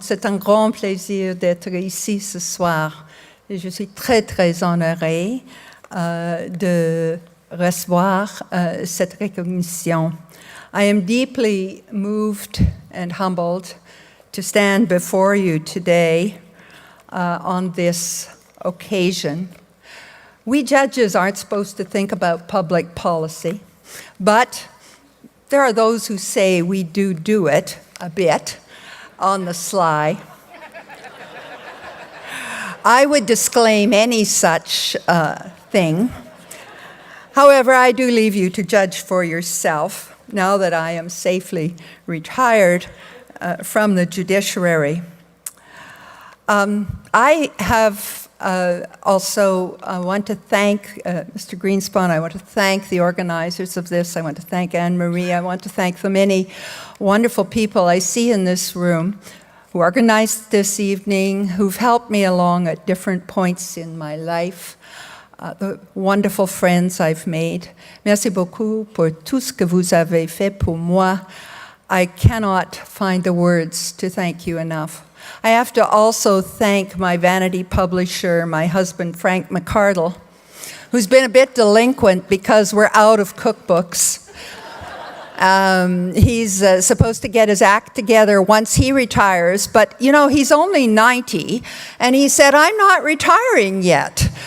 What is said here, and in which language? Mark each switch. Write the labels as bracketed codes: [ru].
[fr] C'est un grand plaisir d'être ici ce soir. Et je suis très, très honorée de recevoir cette recognition. [en] I am deeply moved and humbled to stand before you today on this occasion. We judges aren't supposed to think about public policy, but there are those who say we do it a bit on the sly. I would disclaim any such thing. However, I do leave you to judge for yourself now that I am safely retired from the judiciary. I have also want to thank Mr. Greenspan. I want to thank the organizers of this. I want to thank Anne-Marie. I want to thank the many wonderful people I see in this room who organized this evening, who've helped me along at different points in my life, the wonderful friends I've made. [fr] Merci beaucoup pour tout ce que vous avez fait pour moi. [en] I cannot find the words to thank you enough. I have to also thank my vanity publisher, my husband, Frank McCardle, who's been a bit delinquent because we're out of cookbooks. He's supposed to get his act together once he retires, but you know, he's only 90, and he said, I'm not retiring yet.